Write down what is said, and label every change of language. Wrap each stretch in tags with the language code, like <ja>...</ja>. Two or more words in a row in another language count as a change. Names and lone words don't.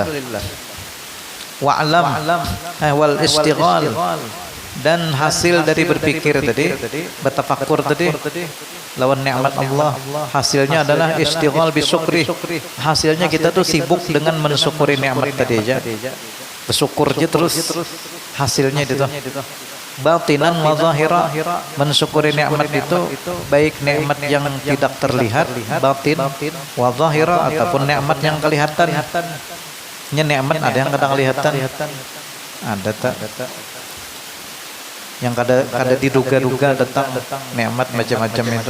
<ar>واعلم والاشتغال,</ar> <bjn>dan hasil dari berpikir tadi, bertafakkur tadi lawan nikmat Allah, hasilnya adalah</bjn> <ar>اشتغال بالشكر.</ar> <bjn>Hasilnya kita tuh sibuk dengan mensyukuri nikmat tadi aja, bersyukur aja terus. Hasilnya itu</bjn> <ar>باطنا وظاهرة,</ar> <bjn>mensyukuri nikmat itu baik nikmat yang tidak terlihat</bjn> <ar>باطن وظاهرة</ar> <bjn>ataupun nikmat yang kelihatan. Nya nikmat ada yang kadang kelihatan, ada tak yang kada diduga-duga datang nikmat macam-macam itu.</bjn>